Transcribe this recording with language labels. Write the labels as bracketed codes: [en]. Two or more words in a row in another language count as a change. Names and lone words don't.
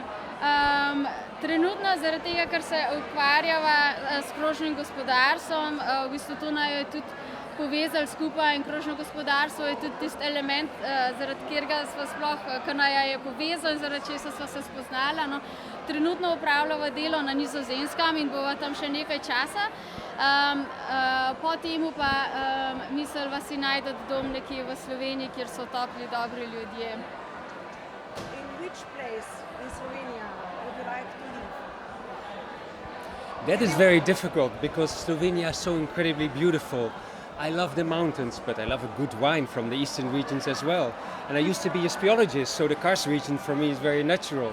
[sl] Zatem, Trenutno zaradi tega, ker se ukvarjava s krožnim gospodarstvom, v bistvu to naj je tudi povezali skupaj in krožno gospodarstvo je tudi tisti element, zaradi katerega sva sploh, ki naj je povezan, zaradi česa sva se spoznala. No, trenutno opravljava delo na Nizozemskem in bova tam še nekaj časa. Po temu pa misliva si najti dom nekje v Sloveniji, kjer so topli, dobri ljudje. [en] In which place in Slovenia would you like to live? That is very difficult because Slovenia is so incredibly beautiful. I love the mountains, but I love a good wine from the eastern regions as well. And I used to be a speologist, so the Kars region for me is very natural.